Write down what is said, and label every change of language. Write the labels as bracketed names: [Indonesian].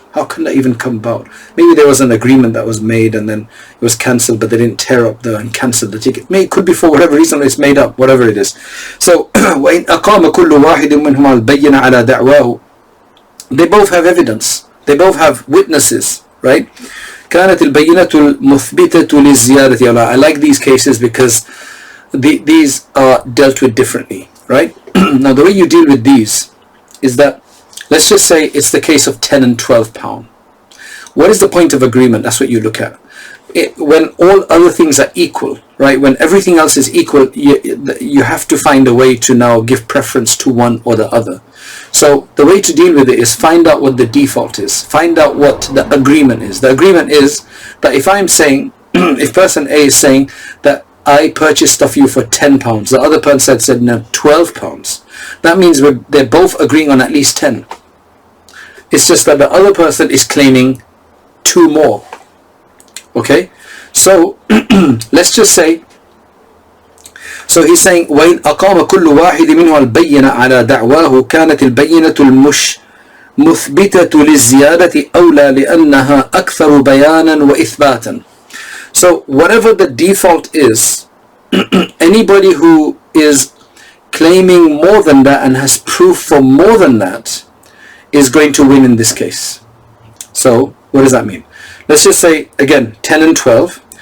[English] How can that even come about? Maybe there was an agreement that was made and then it was cancelled, but they didn't tear up and cancel the ticket. It could be for whatever reason it's made up, whatever it is. [Arabic] So, وَإِنْ أَقَامَ كُلُّ وَاحِدٍ مِّنْهُمَا الْبَيِّنَ عَلَى دَعْوَاهُ. [English] They both have evidence. They both have witnesses, right? [Arabic] كانت البينة المثبتة للزيادة. [English] I like these cases because these are dealt with differently, right? Now the way you deal with these is that, let's just say it's the case of £10 and £12. What is the point of agreement? That's what you look at. When all other things are equal, right? When everything else is equal, you have to find a way to now give preference to one or the other. So the way to deal with it is find out what the default is. Find out what the agreement is. The agreement is that if I'm saying, if person A is saying that I purchased stuff for you for £10, the other person said no, £12. That means they're both agreeing on at least 10. It's just that the other person is claiming 2 more. Okay? [Arabic] So, let's just say, so he's saying, وَإِنْ أَقَامَ كُلُّ وَاحِدٍ مِنْهُ الْبَيِّنَ عَلَى دَعْوَاهُ كَانَتِ الْبَيِّنَةُ الْمُثْبِتَةُ لِلزِّيَادَةِ أَوْلَى لِأَنَّهَا أَكْثَرُ بَيَانًا وَإِثْبَاتًا. [English] So, whatever the default is, anybody who is claiming more than that and has proof for more than that is going to win in this case. So, what does that mean? Let's just say, again, 10 and 12.